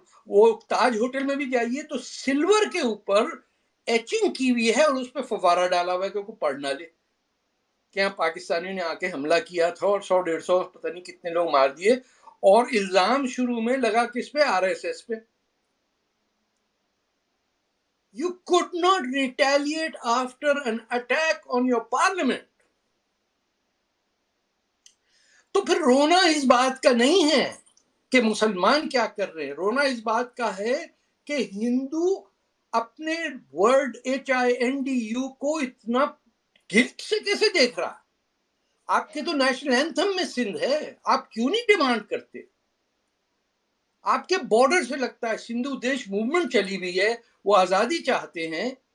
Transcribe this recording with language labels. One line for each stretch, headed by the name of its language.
Urdu: وہ تاج ہوٹل میں بھی جائیے تو سلور کے اوپر ایچنگ کی ہوئی ہے اور اس پہ فوارہ ڈالا ہوا ہے کہ کوئی پڑھ نہ لے کہ یہاں پاکستانیوں نے آ کے حملہ کیا تھا اور 100-150 پتہ نہیں کتنے لوگ مار دیے. اور الزام شروع میں لگا کس پہ؟ RSS پہ.
English: You could not retaliate after an attack on your parliament.
Urdu: تو پھر رونا اس بات کا نہیں ہے کہ مسلمان کیا کر رہے ہیں, رونا اس بات کا ہے کہ ہندو اپنے ورڈ HINDU کو اتنا گلٹ سے کیسے دیکھ رہا. آپ کے تو نیشنل اینتھم میں سندھ ہے, آپ کیوں نہیں ڈیمانڈ کرتے؟ آپ کے بارڈر سے لگتا ہے سندھو دیش موومنٹ چلی ہوئی ہے, وہ آزادی چاہتے ہیں.